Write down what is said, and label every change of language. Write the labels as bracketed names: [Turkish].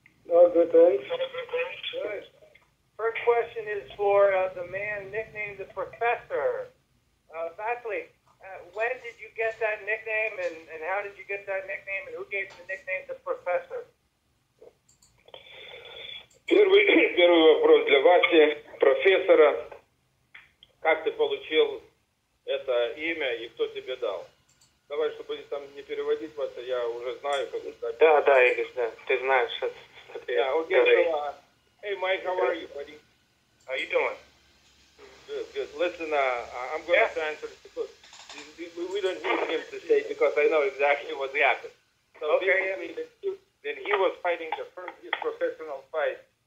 [English] Oh, good, thanks. Good. First question is for the man nicknamed the Professor. Vasily, when did you get that nickname, and how did you get that nickname, and who gave you the nickname the Professor? [Russian] Первый вопрос для Васи, профессора. Как ты получил это имя и кто тебе дал? Давай, чтобы там не переводить, Вася, я уже знаю, как это. Да, Игорь, да, ты знаешь, что [English] Yeah, okay, so, hey Mike, how are you, buddy? How you doing? Good. Listen, I'm going to answer this because we don't need him to say, because I know exactly what happened. So okay, then he was fighting his professional fight.